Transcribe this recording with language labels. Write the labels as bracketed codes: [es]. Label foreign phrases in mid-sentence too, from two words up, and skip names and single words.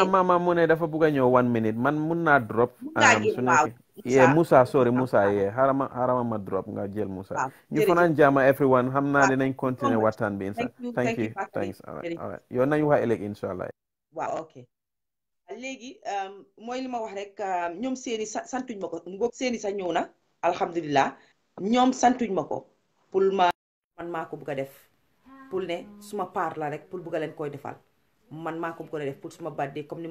[wo] mama mu ne dafa bëgg a ñëw 1 minute man mun naa drop su nekk Moussa sorry Moussa xarama ma drop nga jël Moussa ñu fanaan jaama everyone xam naa dinañ continuer waxtaan bi insa [en] thank you thanks all right [wo] yow nañ wax ëllëg inshallah waaw ok léegi mooy li ma wax rek ñoom seeni santuñ ma ko ngoog seeni sa ñëw na alhamdulilah ñoom santuñ ma ko pour man maa ko bëgg a def pour ne suma paar la rek pour bëgg a leen koy defal man maa ko bëgg a def pour suma birthday comme ni ma